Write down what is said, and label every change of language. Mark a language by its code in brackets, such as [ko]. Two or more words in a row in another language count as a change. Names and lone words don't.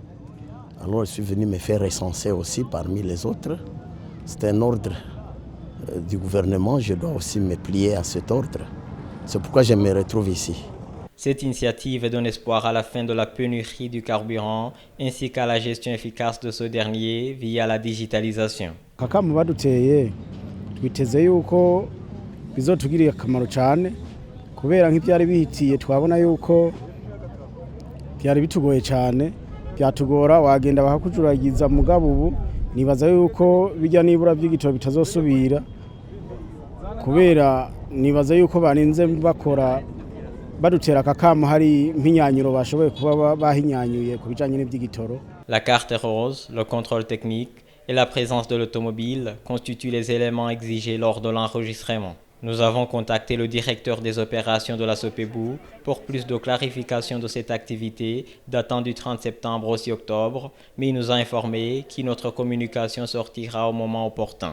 [fr] Alors je suis venu me faire recenser aussi parmi les autres. C'est un ordre du gouvernement, je dois aussi me plier à cet ordre. C'est pourquoi je me retrouve ici. Cette initiative donne espoir à la fin de la pénurie du carburant ainsi qu'à la gestion efficace de ce dernier via la digitalisation. [rn] Kakamu baduteye twiteze yuko bizotugirira akamaro cyane kubera nk'ibyari bihitiye twabona yuko byari bitugoye cyane byatugora wagenda bakakujuragiza mugabo ubu nibaza yuko bijya nibura by'igitoro bitazosubira kubera nibaza yuko barinze bakora badutera kakamo hari mpinyanyuro bashoboye kuba bahinyanyuye ku bijanye n'iby'igitoro. [fr] La carte rose, le contrôle technique et la présence de l'automobile constituent les éléments exigés lors de l'enregistrement. Nous avons contacté le directeur des opérations de la SOPEBU pour plus de clarification de cette activité datant du 30 septembre au 6 octobre, mais il nous a informé que notre communication sortira au moment opportun.